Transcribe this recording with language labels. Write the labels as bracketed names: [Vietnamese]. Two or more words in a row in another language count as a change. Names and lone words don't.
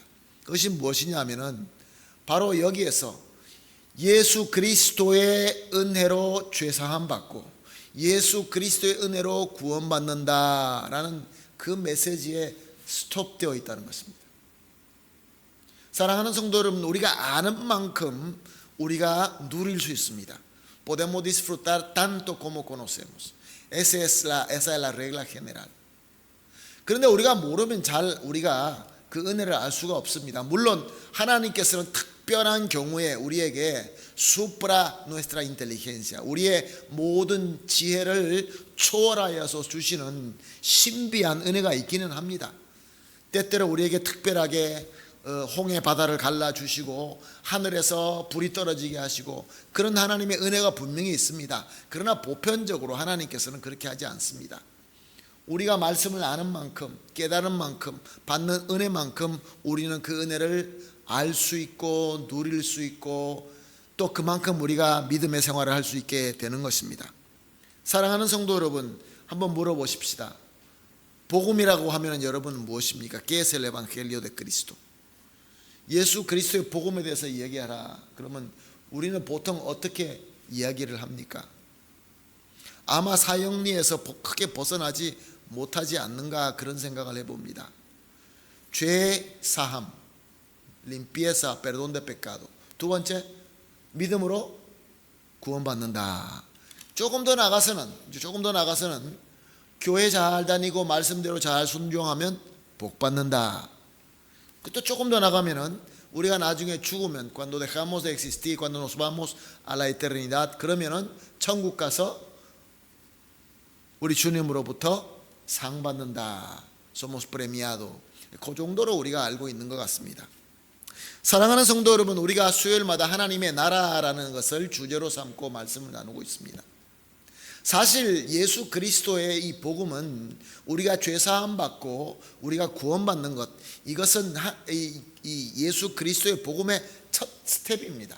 [Korean] 그것이 무엇이냐면은 바로 여기에서 예수 그리스도의 은혜로 죄사함 받고 예수 그리스도의 은혜로 구원받는다라는 그 메시지에 스톱되어 있다는 것입니다. 사랑하는 성도 여러분, 우리가 아는 만큼 우리가 누릴 수 있습니다. [Spanish] Podemos disfrutar tanto como conocemos. Esa es la regla general. [Korean] 그런데 우리가 모르면 우리가 그 은혜를 알 수가 없습니다. 물론 하나님께서는 특별한 경우에 우리에게 [Spanish] supra nuestra inteligencia, [Korean] 우리의 모든 지혜를 초월하여서 주시는 신비한 은혜가 있기는 합니다. 때때로 우리에게 특별하게 홍해 바다를 갈라주시고 하늘에서 불이 떨어지게 하시고 그런 하나님의 은혜가 분명히 있습니다. 그러나 보편적으로 하나님께서는 그렇게 하지 않습니다. 우리가 말씀을 아는 만큼, 깨달은 만큼, 받는 은혜만큼 우리는 그 은혜를 알 수 있고 누릴 수 있고 또 그만큼 우리가 믿음의 생활을 할 수 있게 되는 것입니다. 사랑하는 성도 여러분, 한번 물어보십시다. 복음이라고 하면 여러분은 무엇입니까? [Spanish] ¿Qué es el evangelio de Cristo? [Korean] 예수 그리스도의 복음에 대해서 이야기하라. 그러면 우리는 보통 어떻게 이야기를 합니까? 아마 사형리에서 크게 벗어나지 못하지 않는가 그런 생각을 해봅니다. 죄 사함, [Spanish] limpieza, perdón de pecado. [Korean] 두 번째, 믿음으로 구원받는다. 조금 더 나가서는 교회 잘 다니고 말씀대로 잘 순종하면 복 받는다. 또 조금 더 나가면은 우리가 나중에 죽으면 [Spanish] cuando dejamos de existir, cuando nos vamos a la eternidad, [Korean] 그러면은 천국 가서 우리 주님으로부터 상 받는다. [Spanish] Somos premiados. [Korean] 그 정도로 우리가 알고 있는 것 같습니다. 사랑하는 성도 여러분, 우리가 수요일마다 하나님의 나라라는 것을 주제로 삼고 말씀을 나누고 있습니다. 사실 예수 그리스도의 이 복음은 우리가 죄사함 받고 우리가 구원받는 것, 이것은 이 예수 그리스도의 복음의 첫 스텝입니다.